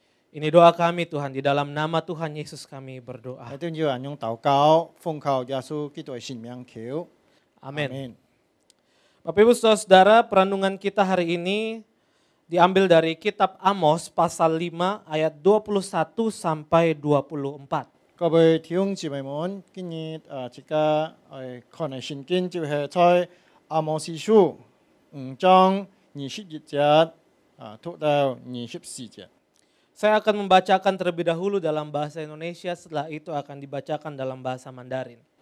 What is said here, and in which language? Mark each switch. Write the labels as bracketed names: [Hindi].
[Indonesian] Ini doa kami Tuhan, di dalam nama Tuhan Yesus kami berdoa. [Cantonese] 我都要用禱告，奉靠耶穌基督嘅聖名求。 Amin. [Indonesian] Bapak Ibu Saudara, perenungan kita hari ini diambil dari kitab Amos pasal 5 ayat 21 sampai 24. [Cantonese] 各位弟兄姊妹們，今日這個看嘅聖經就係在阿摩司書5章21節讀到24節。 [Indonesian] Saya akan membacakan terlebih dahulu dalam bahasa Indonesia, setelah itu akan dibacakan dalam bahasa Mandarin.